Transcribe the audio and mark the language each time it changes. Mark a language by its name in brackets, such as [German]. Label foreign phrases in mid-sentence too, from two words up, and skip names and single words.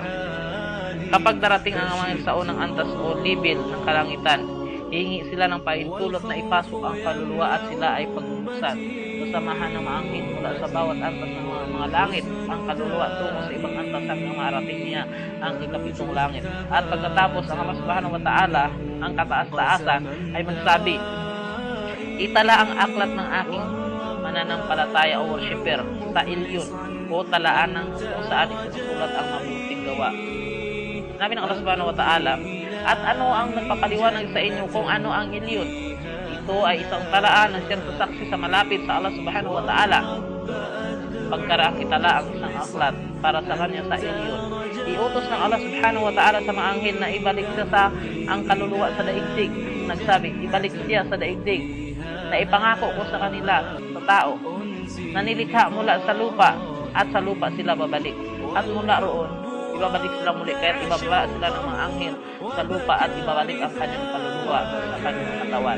[Filipino] Kapag darating ang mga sa unang antas o libil ng kalangitan, hihingi sila ng pahintulot na ipasok ang kaluluwa at sila ay pagbubuksan. Sasamahan ng mga anghel mula sa bawat antas ng mga langit ang kaluluwa tungo sa ibang antas hanggang marating niya ang ikapitong langit. At pagkatapos ang Allah [Arabic] سبحانه وتعالى, [Filipino] ang kataas-taasan, ay magsabi, itala ang aklat ng aking mananampalataya o worshipper sa ilyon o talaan ng kung saan isinusulat ang mabuting gawa. Sinabi ng Allah [Arabic] سبحانه وتعالى, [Filipino] at ano ang nagpapaliwanag sa inyo kung ano ang ilyon? Ito ay isang talaan na siyang sasaksi sa malapit sa Allah [Arabic] سبحانه وتعالى. [Filipino] Pagkaraang itala ang isang aklat para sa kanya sa ilyon, iutos ng Allah [Arabic] سبحانه وتعالى [Filipino] sa mga anghel na ibalik siya sa ang kaluluwa sa daigdig. Nagsabi, ibalik siya sa daigdig na ipangako ko sa kanila, sa tao. na nilikha mula sa lupa, at sa lupa sila babalik. At mula roon, ibabalik sila muli, kaya ibababa sila ng mga anghel sa lupa at ibabalik ang kanyang kaluluwa sa kanyang katawan.